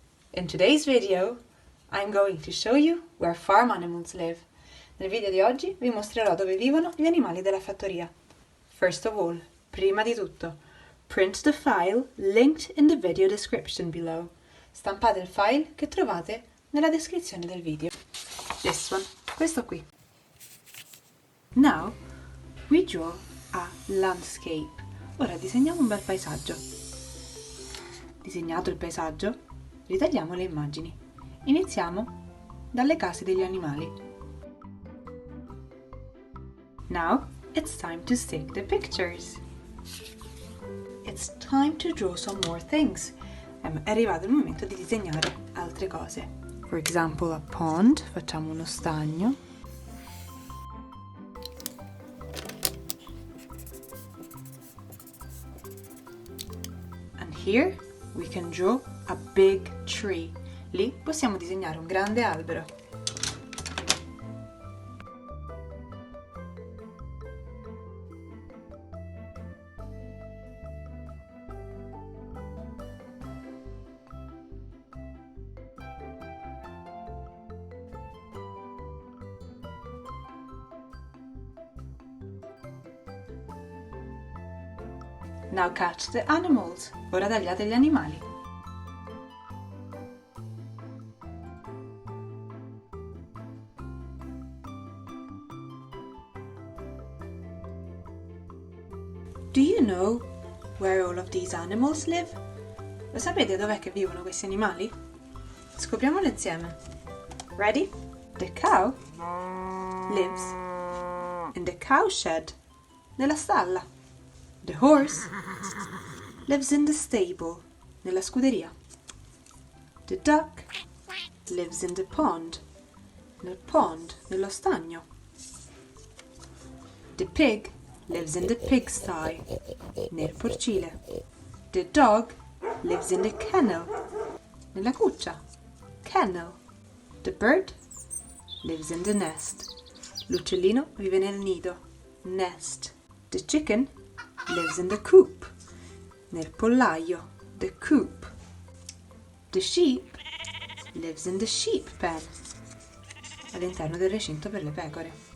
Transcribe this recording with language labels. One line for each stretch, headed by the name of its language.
English: In today's video I'm going to show you where farm animals live.
Italian: Nel video di oggi vi mostrerò dove vivono gli animali della fattoria.
English: First of all,
Italian: prima di tutto,
English: print the file linked in the video description below.
Italian: Stampate il file che trovate nella descrizione del video.
English: This one,
Italian: questo qui.
English: Now we draw a landscape.
Italian: Ora disegniamo un bel paesaggio. Disegnato il paesaggio, ritagliamo le immagini. Iniziamo dalle case degli animali.
English: Now it's time to stick the pictures. It's time to draw some more things.
Italian: È arrivato il momento di disegnare altre cose.
English: For example, a pond,
Italian: facciamo uno stagno.
English: Here we can draw a big tree.
Italian: Lì possiamo disegnare un grande albero.
English: Now catch the animals.
Italian: Ora tagliate gli animali.
English: Do you know where all of these animals live?
Italian: Lo sapete dov'è che vivono questi animali? Scopriamolo insieme.
English: Ready? The cow lives in the cow shed,
Italian: nella stalla.
English: The horse lives in the stable,
Italian: nella scuderia.
English: The duck lives in the pond,
Italian: nel pond, nello stagno.
English: The pig lives in the pigsty,
Italian: nel porcile.
English: The dog lives in the kennel,
Italian: nella cuccia,
English: kennel. The bird lives in the nest.
Italian: L'uccellino vive nel nido,
English: nest. The chicken lives in the coop,
Italian: nel pollaio,
English: the coop. The sheep lives in the sheep pen,
Italian: all'interno del recinto per le pecore.